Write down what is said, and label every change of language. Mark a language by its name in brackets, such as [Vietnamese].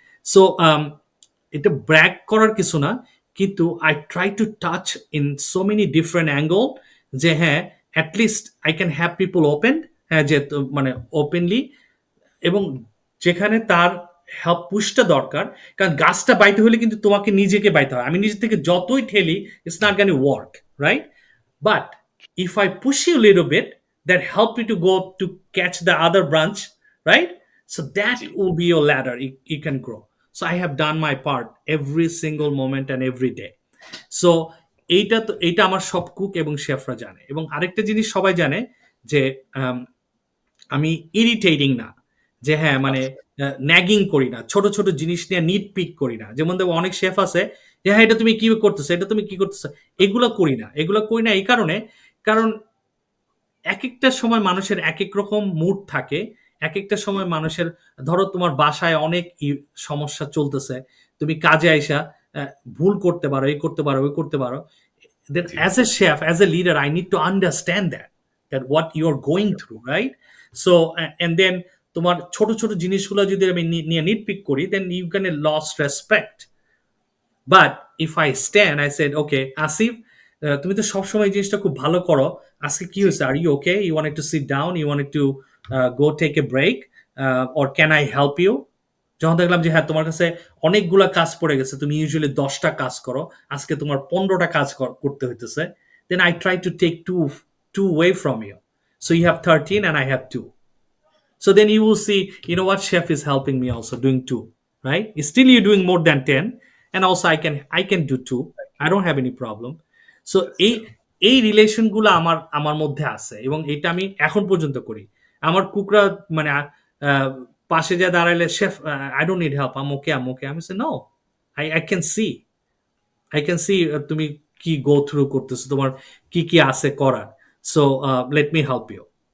[Bangla] So এটা ব্র্যাক করার কিছু না, কিন্তু [English] I try to touch in so many different angle [Bangla] যে হ্যাঁ, [English] at least I can have people open, [Bangla] হ্যাঁ যে মানে ওপেনলি, এবং যেখানে তার হেল্প পুশটা দরকার, কারণ গাছটা বাইতে হলে কিন্তু তোমাকে নিজেকে বাইতে হয়। আমি নিজে থেকে যতই ঠেলি, [English] It's not gonna work, right? But if I push you a little bit, that help you to go to catch the other branch, right? So that [Bangla] G. [English] will be your ladder. You can grow. So I have done my part every single moment and every day. So [Bangla] এইটা আমার সব cook এবং শেফরা জানে। এবং আরেকটা জিনিস সবাই জানে যে আম, আমি ইরিটেটিং না, যে হ্যাঁ মানে আচ্ছা, ন্যাগিং করি না, ছোট ছোট জিনিস নিয়ে নিট পিক করি না। যেমন দেখো অনেক শেফ আছে যে হ্যাঁ এটা তুমি কি করতেছো, এটা তুমি কি করতেছো, এগুলো করি না এই কারণে, কারণ এক একটা সময় মানুষের এক এক রকম মুড থাকে। এক একটা জি, সময় মানুষের, ধরো তোমার বাসায় অনেক সমস্যা চলতেছে, তুমি কাজে আইসা আহ, ভুল করতে পারো, এই করতে পারো, ওই করতে পারো। [English] Then [Bangla] G, [English] as a chef, as a leader, I need to understand that what you're going through, right? So and then [Bangla] তোমার ছোট ছোট জিনিসগুলো যদি আমি নিয়ে নিটপিক করি, [English] then you gonna lost respect. But if I stand, I said, okay, [Bangla] Asif, তুমি তো সবসময় জিনিসটা খুব ভালো করো, আজকে কি জি, [English] হয়েছে, are you okay, you wanted to sit down, you wanted to go take a break, or can I help you? [Bangla] যখন দেখলাম যে হ্যাঁ তোমার কাছে অনেকগুলা কাজ পড়ে গেছে, তুমি ইউজুয়ালি 10টা কাজ করো, আজকে তোমার 15টা কাজ করতে হইতেছে, [English] Then I try to take two way from you, so you have 13 and I have 2. So then you will see, what chef is helping me also doing two, right? Still you're doing more than 10, and also I can do two. I don't have any problem. So that's [Bangla] এই [English] good. [Bangla] এই relation গুলো আমার আমার মধ্যে আছে, এবং এটা আমি এখন পর্যন্ত করি। আমার কুকরা মানে আহ, পাশে যা দাঁড়াইলে, [English] chef I don't need help, [Bangla] আম ওকে আমি say no, I can see তুমি কি গো থ্রু করতেছো, তোমার কি কি আছে করার, [English] So let me help you.